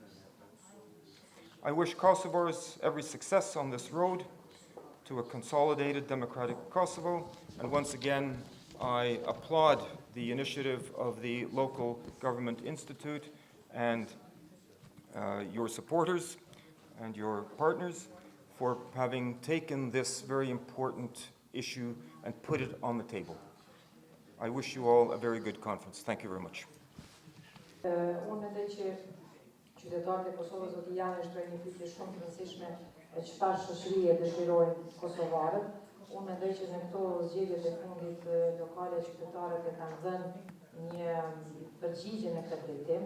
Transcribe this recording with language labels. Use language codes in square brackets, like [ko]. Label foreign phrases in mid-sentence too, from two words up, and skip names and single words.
[en] I wish Kosovars every success on this road to a consolidated democratic Kosovo, and once again, I applaud the initiative of the Local Government Institute and your supporters and your partners for having taken this very important issue and put it on the table. I wish you all a very good conference. Thank you very much. [sq] Unë mendoj që qytetarët e Kosovës do të janë shpreh një pyetje shumë të rëndësishme e çfarë shoqërie dëshirojnë kosovarët. Unë mendoj që në këto zgjedhjet e fundit lokale qytetarët e kanë dhënë një përgjigje në këtë drejtim.